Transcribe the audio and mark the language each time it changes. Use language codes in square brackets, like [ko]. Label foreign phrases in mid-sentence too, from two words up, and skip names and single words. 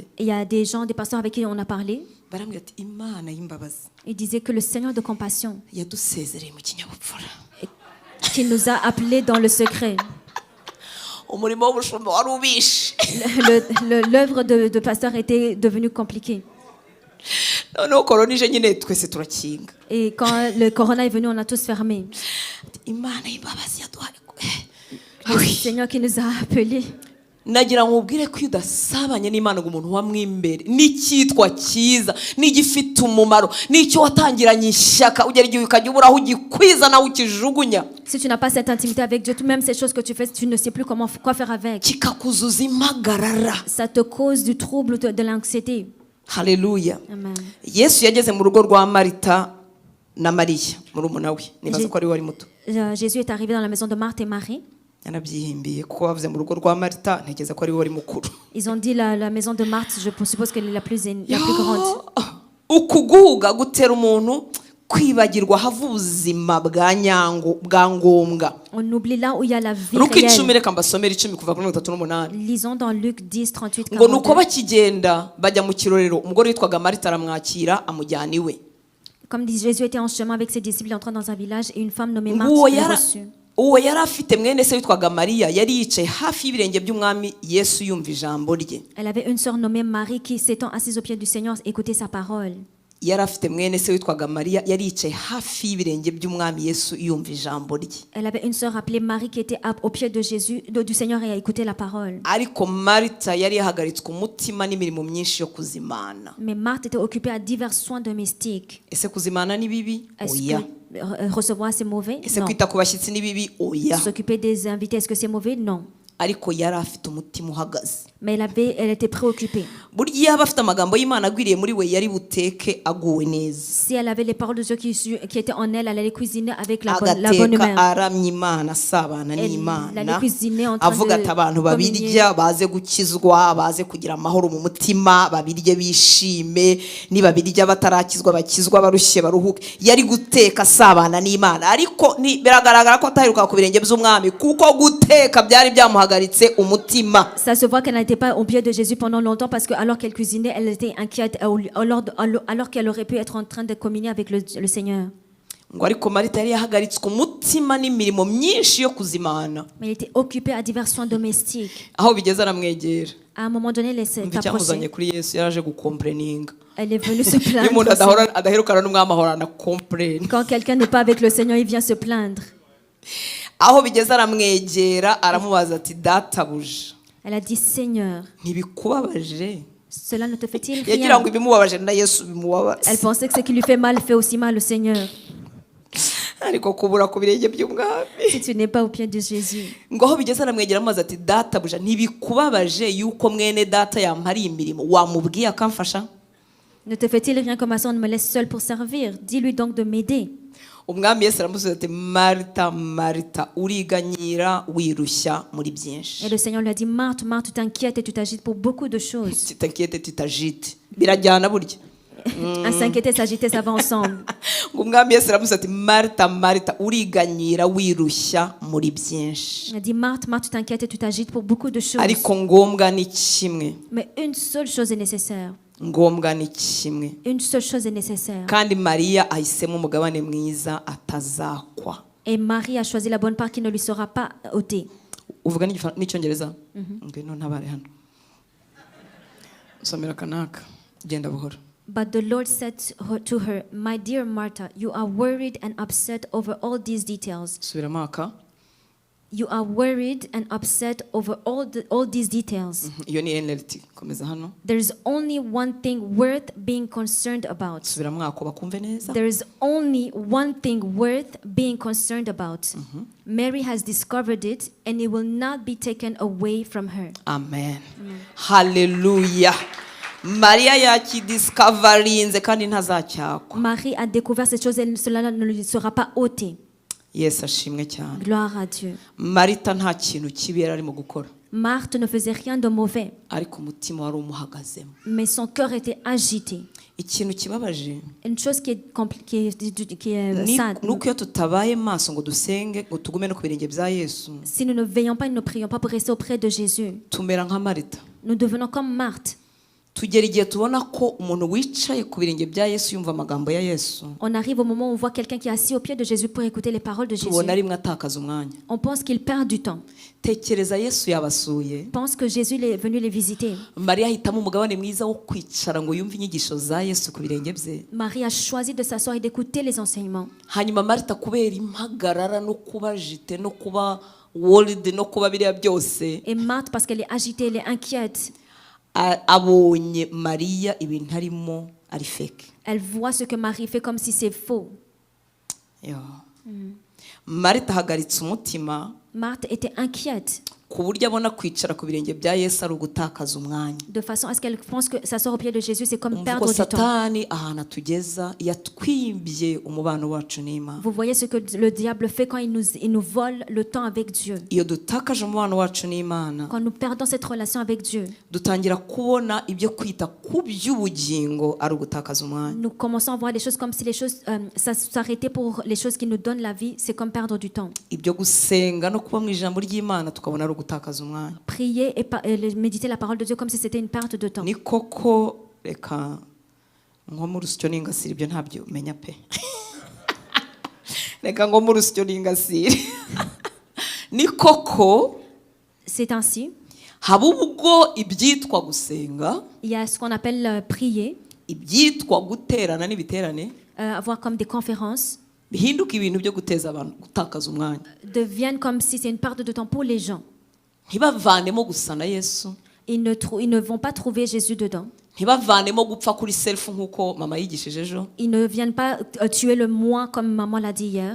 [fr] il y a des gens, des pasteurs avec qui on a parlé. [rw] barambwira ati Imana y'imbabazi [fr] Ils disaient que le Seigneur de compassion, [rw] yadusezereye mu kinyabupfura, [fr] qui nous a appelés dans le secret. [rw] umurimo w'ubushumba wari ubishe. [fr] L'œuvre de pasteur était devenue compliquée. [rw] noneho korona ije nyine twese turakinga. [fr] Et quand le corona est venu, on a tous fermé. [rw] Imana y'imbabazi yaduhaye. [fr] Le Seigneur qui nous a appelés. [rw] Nagira ngo ubwire ko udasabanye n'Imana ngo umuntu wamwimbere n'icyitwa cyiza n'igifite umumaro n'icyo watangiranye ishyaka ugera igihe ukajya ubura aho ugikwiza nawe ukijugunya. [fr] Si tu n'as pas cette intimité avec Dieu, même ces choses que tu fais, tu ne sais plus quoi faire avec. [rw] Kikakuzuza impagarara. [fr] Ça te cause du trouble, de l'anxiété. [rw] Haleluya. Amen. Yesu yageze mu rugo rwa Marita na Mariya murumuna we nibaza ko ari wari muto. [fr] Jésus est arrivé dans la maison de Marthe et Marie. [rw] Yanabyihimbiye kuko bavuze mu rugo rwa Marita ntekereza ko ari wari mukuru. [fr] Ils ont dit la maison de Marthe, je suppose qu'elle est la plus grande. [rw] Ukuguga gutera umuntu kwibagirwa hava ubuzima bwa nyango bwa ngombwa. [fr] On oublie là où il y a la vie [rw] Luka 10 [fr] réelle. [rw] reka mbasomera 10 kuva kuri 38. [fr] Lisons dans Luc 10, 38, [rw] Ngo nuko 42. bakigenda bajya mu kirorero umugore witwaga Marita aramwakira amujyana iwe. [fr] Comme dit Jésus était en chemin avec ses disciples, entrant dans un village, et une femme nommée [rw] Ngo [fr] Marthe le reçut. [rw] uwo yari afite mwene se witwaga Mariya yari yicaye hafi y'ibirenge by'umwami Yesu yumva ijambo rye. [fr] Elle avait une sœur nommée Marie qui, s'étant assise aux pieds du Seigneur, écoutait sa parole. [rw] Yari afite mwene se witwaga Mariya yari yicaye hafi y'ibirenge by'umwami Yesu yumva ijambo rye. [fr] Elle avait une sœur appelée Marie qui était aux pieds de Jésus, du Seigneur, et a écouté la parole. [rw] Ariko Marita yari yahagaritswe umutima n'imirimo myinshi yo kuzimana. [fr] Mais Marthe était occupée à divers soins domestiques. [rw] Ese kuzimana ni bibi? [fr] Est-ce [rw] Oya. [fr] que recevoir c'est mauvais? [rw] Ese [fr] Non. [rw] kwita ku bashyitsi ni bibi? Oya. [fr] S'occuper des invités, est-ce que c'est mauvais? Non. [rw] Ariko yari afite umutima uhagaze. [fr] Mais elle était préoccupée. [rw] Burya iyo aba afite amagambo y'Imana agwiriye muri we yari buteke aguwe neza. [fr] Si elle avait les paroles de Dieu qui étaient en elle, elle allait cuisiner avec la bonne [rw] Agateka [fr] humeur. [rw] aramya Imana asabana [fr] Elle allait [rw] n'Imana. [fr] cuisiner en train [rw] Avuga ati abantu babirya baze gukizwa baze kugira amahoro mu mutima babirye bishime nibabirya batarakizwa bakizwa barushye baruhuke. Yari guteka asabana n'Imana ariko biragaragara ko ataheruka ku birenge by'umwami kuko guteka byari byamuhagaritse umutima. [fr] Ça se voit qu'elle n'était pas au pied de Jésus pendant longtemps parce que alors qu'elle cuisinait, elle était inquiète alors qu'elle aurait pu être en train de communier avec le Seigneur. [rw] Ngo ariko Marita yari yahagaritswe umutima n'imirimo myinshi yo kuzimana. [fr] Mais elle était occupée à divers soins domestiques. [rw] Aho bigeze aramwegera. [fr] À un moment donné, elle s'est [rw] Icyamuzanye [fr] approchée. [rw] kuri Yesu yaraje gukomplayininga. [fr] Elle est venue se [rw] Iyo umuntu [fr] plaindre. [rw] adaherukana n'umwami ahorana complain. [fr] Quand quelqu'un n'est pas avec le Seigneur, il vient se plaindre. [rw] Aho bigeze aramwegera aramubaza ati databuja [fr] Elle a dit, Seigneur, [rw] ntibikubabaje? [fr] cela ne te fait-il [rw] Yagira [fr] rien? [rw] ngo ibimubabaje na Yesu bimubabaza. [fr] Elle pensait que ce qui lui fait mal fait aussi mal au Seigneur. [rw] Ariko kubura ku birenge by'umwami. [fr] Si tu n'es pas au pied de Jésus. [rw] Ngo aho bigeze aramwegera amazi ati databuja ntibikubabaje yuko mwene data yampariye imirimo wamubwiye akamfasha? [fr] Ne te fait-il rien que ma soeur ne me laisse seule pour servir? Dis-lui donc de m'aider. [rw] Umwami Yesu aramusubiza ati Marita Marita uriganyira wirushya muri byinshi. [fr] Et le Seigneur lui a dit, Marthe, Marthe, tu t'inquiètes et tu t'agites pour beaucoup de choses. [rw] Titakiyete titajite birajyana burya. [fr] À s'inquiéter, s'agiter, ça va ensemble. [rw] Ngo umwami Yesu aramusubiza ati Marita Marita uriganyira wirushya muri byinshi. [fr] Il a dit, Marthe, Marthe, tu t'inquiètes et tu t'agites pour beaucoup de choses. [rw] Ariko ngombwa ni kimwe. [fr] Mais une seule chose est nécessaire. [rw] Ngombwa ni kimwe. [fr] Une seule chose est nécessaire. [rw] Kandi Mariya ahisemo umugabane mwiza atazakwa. [fr] Et Marie a choisi la bonne part qui ne lui sera pas ôtée. [rw] Uvuga n'icyongereza? Ngwino ntabare hano. Somera kanaka. Genda buhoro. [en] But the Lord said to her, my dear Martha, you are worried and upset over all these details. [rw] Subiramo aka. [en] You are worried and upset over all these details. [rw] Iyo ni NLT. Komeza hano. [en] There is only one thing worth being concerned about. [rw] Subiramo ako bakumve neza. [en] There is only one thing worth being concerned about. Mary has discovered it, and it will not be taken away from her. Amen. Hallelujah. [rw] Mariya yakidiscoverinze kandi ntazacyakwa. [fr] Marie a découvert cette chose et cela ne lui sera pas ôté. [rw] Yesu ashimwe cyane. [fr] Gloire à Dieu. [rw] Marita nta kintu kibi yari arimo gukora. [fr] Marthe ne faisait rien de mauvais, [rw] Ariko umutima wari umuhagazemo. [fr] mais son cœur était agité. [rw] Ikintu kibabaje [fr] Une chose qui est sad. [rw] nuko iyo tutabaye maso ngo dusenge ngo tugume no ku birenge bya Yesu [fr] Si nous ne veillons pas et ne prions pas pour rester auprès de Jésus, [rw] tumera nka Marita. [fr] nous devenons comme Marthe. [rw] tugera igihe tubona ko umuntu wicaye ku birenge bya Yesu yumva amagambo ya Yesu [fr] On arrive au moment où on voit quelqu'un qui est assis au pied de Jésus pour écouter les paroles de Jésus. [rw] tubona rimwe atakaza umwanya. [fr] On pense qu'il perd du temps. [rw] Tekereza Yesu yabasuye, [fr] On pense que Jésus est venu les visiter. [rw] Mariya ahitamo umugabane mwiza wo kwicara ngo yumve inyigisho za Yesu ku birenge bye. [fr] Marie a choisi de s'asseoir et d'écouter les enseignements. [rw] Hanyuma Marita kubera impagarara no kuba jite no kuba worried no kuba biriya byose, [fr] Et Marthe, parce qu'elle est agitée, elle est inquiète, [rw] abonye Mariya ibintu arimo ari fake. [fr] elle voit ce que Marie fait comme si c'est faux. Yo. [rw] Marita ahagaritse umutima [fr] Marthe était inquiète [rw] ku buryo abona kwicara ku birenge bya Yesu ari ugutakaza umwanya. [fr] de façon à ce qu'elle pense que s'asseoir au pied de Jésus, c'est comme [rw] Umva [fr] perdre [rw] ko [fr] du temps. [rw] Satani ahantu atugeza yatwimbye umubano wacu n'Imana. [fr] Vous voyez ce que le diable fait quand il nous vole le temps avec Dieu. [rw] Iyo dutakaje umubano wacu n'Imana, [fr] Quand nous perdons cette relation avec Dieu, [rw] dutangira kubona ibyo kwita ku by'ubugingo ari ugutakaza umwanya. [fr] nous commençons à voir les choses comme si les choses s'arrêtaient pour les choses qui nous donnent la vie, c'est comme perdre du temps. [rw] Ibyo gusenga no kuba mu ijambo ry'Imana tukabona ari ugutakaza umwanya. [fr] Prier et méditer la parole de Dieu comme si c'était une perte de temps. [rw] Ni koko reka nko mu rusyo n'ingasire ibyo ntabyo menya pe. Reka ngo mu rusyo n'ingasire. Ni koko [fr] C'est ainsi. [rw] haba ubwo ibyitwa gusenga, [fr] Il y a ce qu'on appelle prier, [rw] ibyitwa guterana n'ibiterane [fr] avoir comme des conférences, [rw] bihinduka ibintu byo guteza abantu gutakaza umwanya. [fr] deviennent comme si c'est une perte de temps pour les gens. [rw] Ntibavanemo gusa na Yesu, [fr] Ils ne vont pas trouver Jésus dedans. [rw] ntibavanemo gupfa kuri self nk'uko mama yigishije ejo, [fr] Ils ne viennent pas tuer le moi comme maman l'a dit hier.